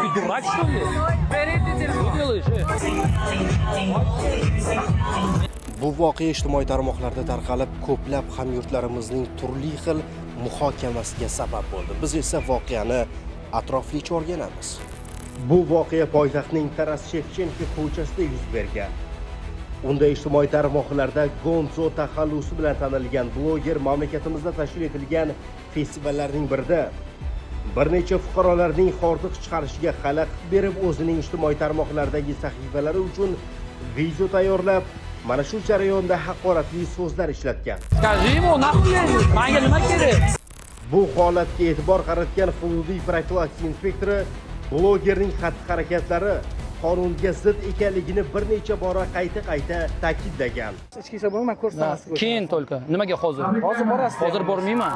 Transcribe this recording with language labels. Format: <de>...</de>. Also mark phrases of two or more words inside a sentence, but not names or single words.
<ru>Бачиш, що ли? Що делаешь?</ru> <uz>Bu voqea ijtimoiy tarmoqlarda tarqalib, ko'plab hamyurtlarimizning turli xil muhokamasiga sabab bo'ldi. Biz esa voqeani atroflicha o'rganamiz. Bu voqea poytaxtning Taras Shevchenko ko'chasida yuz bergan. Unda ijtimoiy tarmoqlarda Gonzo taxallusi bilan tanilgan bloger mamlakatimizda tashkil etilgan festivallarning birida bir necha fuqarolarning hordiq chiqarishiga xalaqit berib, o'zining ijtimoiy tarmoqlardagi sahifalari uchun video tayyorlab, mana shu jarayonda haqoratli so'zlar ishlatgan.</uz> <ru>Скажи ему, нахуй едешь?</ru> <uz>Menga nima kerak? Bu holatga e'tibor qaratgan hududiy profilaktika inspektori blogerning xatti-harakatlari qonunga zid ekanligini bir necha bora qayta ta'kidlagan. Ichki ishlar bo'lmay ko'rsatamiz. Keyin только. Nimaga hozir? Hozir borasiz. Hozir bormayman.</uz>